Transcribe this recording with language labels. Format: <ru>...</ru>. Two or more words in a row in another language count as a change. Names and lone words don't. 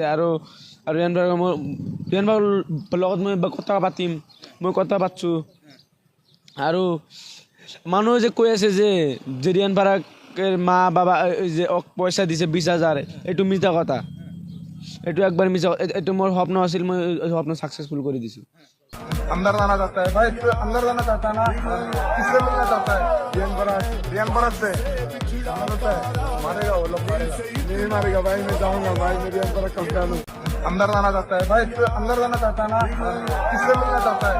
<as>আৰু ৰিয়ান পৰাগৰ লগত মই কথা পাতিম, মই কথা পাতিছোঁ। আৰু মানুহে যে কৈ আছে যে ৰিয়ান পৰাগৰ মা বাবা যে পইচা দিছে 20,000, এইটো মিছা কথা, এইটো একবাৰ মিছা, এইটো মোৰ স্বপ্ন আছিল, মই স্বপ্ন ছাকচেছফুল কৰি দিছোঁ।</as> <hi>अंदर लाना चाहता है भाई, अंदर लाना चाहता है ना, किससे मिलना चाहता है? रियान बरात से जाना चाहता है, मारेगा वो लोग, मारेगा नहीं मारेगा भाई, मैं जाऊंगा भाई, मैं रियान बरात का फैन हूं। अंदर लाना चाहता है भाई, अंदर लाना चाहता है ना, किससे मिलना चाहता है?</hi>